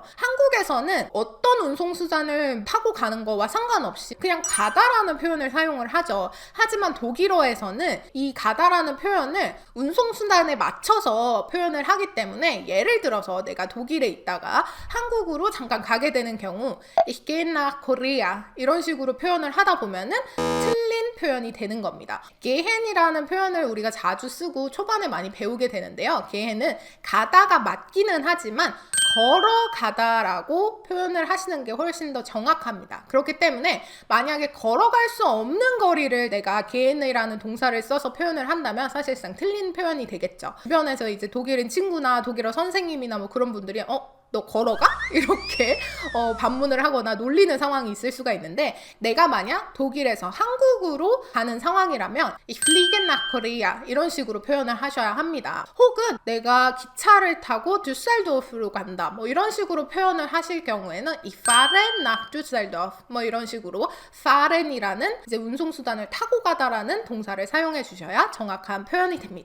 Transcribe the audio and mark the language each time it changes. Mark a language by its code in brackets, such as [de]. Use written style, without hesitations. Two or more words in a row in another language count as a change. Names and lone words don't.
[ko] 한국에서는 어떤 운송수단을 타고 가는 거와 상관없이 그냥 가다라는 표현을 사용을 하죠. 하지만 독일어에서는 이 가다라는 표현을 운송수단에 맞춰서 표현을 하기 때문에, 예를 들어서 내가 독일에 있다가 한국으로 잠깐 가게 되는 경우 [de] Ich gehe nach Korea [ko] 이런 식으로 표현을 하다 보면은 틀린 표현이 되는 겁니다. gehen이라는 표현을 우리가 자주 쓰고 초반에 많이 배우게 되는데요. gehen은 가다가 맞기는 하지만 걸어가다라고 표현을 하시는 게 훨씬 더 정확합니다. 그렇기 때문에 만약에 걸어갈 수 없는 거리를 내가 gehen이라는 동사를 써서 표현을 한다면 사실상 틀린 표현이 되겠죠. 주변에서 이제 독일인 친구나 독일어 선생님이나 뭐 그런 분들이 너 걸어가? 이렇게 반문을 하거나 놀리는 상황이 있을 수가 있는데, 내가 만약 독일에서 한국으로 가는 상황이라면 [de] Ich fliege nach Korea [ko] 이런 식으로 표현을 하셔야 합니다. 혹은 내가 기차를 타고 düsseldorf로 간다 뭐 이런 식으로 표현을 하실 경우에는 [de] Ich fahre nach Düsseldorf [ko] 뭐 이런 식으로 fahren이라는 이제 운송수단을 타고 가다라는 동사를 사용해 주셔야 정확한 표현이 됩니다.